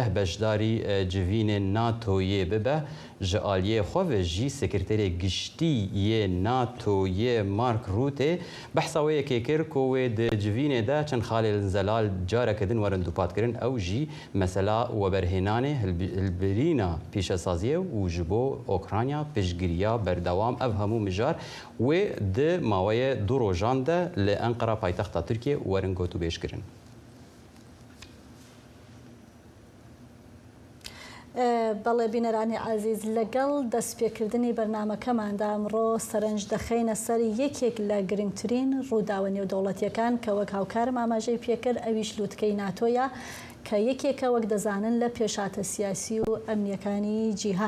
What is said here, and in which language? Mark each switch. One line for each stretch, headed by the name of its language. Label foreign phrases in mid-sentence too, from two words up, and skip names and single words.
Kurdish: beşdarî civînên NATOyê bibe ji aliyê xwe ve jî sekreterê giştî yê NATOyê Mark Rutte behsa wê yekê kir ku wê di civînê de çend xalê zelal careke din werin dûpatkirin ew jî mesela weberhênanê hilbirîna pêşesaziyê û ji bo Okrayna piştgiriya berdewam ev hemû mijar wê di maweyê du rojan de li Enqera paytexta Tirkiye werin got û bêjkirin.
Central Kurdish: بەڵێ بینەرانی عزیز لەگەڵ دەستپێکردنی بەرنامەکەماندا ئەمڕۆ سەرنج دەخەینە سەر یەکێک لە گرنگترین ڕووداوە نێودەوڵەتیەکان کە وەک هاوکارم ئاماژەی پێکرد ئەویش لووتکەی ناتۆیە کە یەکێکە وەک دەزانن لە پێشاتە سیاسی و ئەمنیەکانی جیهان.